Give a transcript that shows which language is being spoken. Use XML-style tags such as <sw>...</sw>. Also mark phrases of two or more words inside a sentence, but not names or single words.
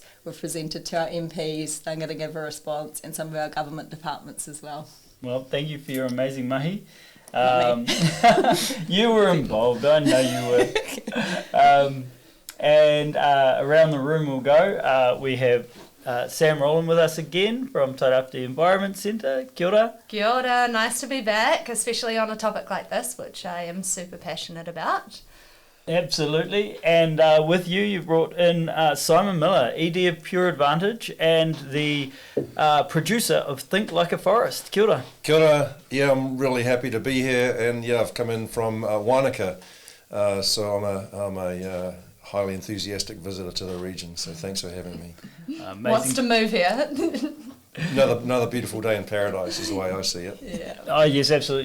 <en>We've presented to our MPs. They're going to give a response, and some of our government departments as well. Well, thank you for your amazing mahi. You were involved, I know you were. Around the room we'll go. We have Sam Rowland with us again from Tairāwhiti Environment Centre.</en> <mi>Kia ora. Kia ora,</mi> <en>nice to be back, especially on a topic like this, which I am super passionate about. Absolutely, and with you, you've brought in Simon Miller, ED of Pure Advantage, and the producer of Think Like a Forest.</en> <mi>Kia ora. Kia ora.</mi> <en>Yeah, I'm really happy to be here, and I've come in from Wanaka, so I'm a highly enthusiastic visitor to the region. So thanks for having me. Wants to move here. Another beautiful day in paradise is the way I see it. Yeah. Oh yes, absolutely.</en>